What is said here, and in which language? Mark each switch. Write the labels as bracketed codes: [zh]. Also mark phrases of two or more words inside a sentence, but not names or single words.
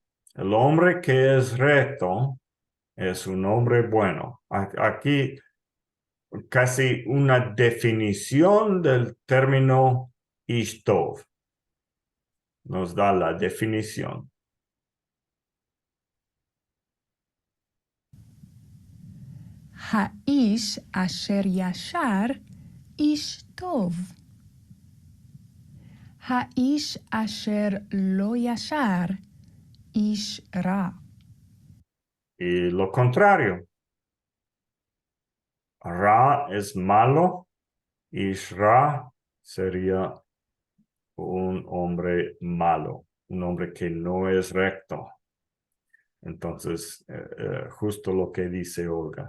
[es] El hombre que es recto es un hombre bueno. Aquí casi una definición del término Ishtov. Nos da la definición. [he] האיש אשר ישר, איש טוב. האיש אשר לא ישר, איש רע. [es] Y lo contrario. Ra es malo. Ishra sería un hombre malo. Un hombre que no es recto. Entonces, justo lo que dice Olga.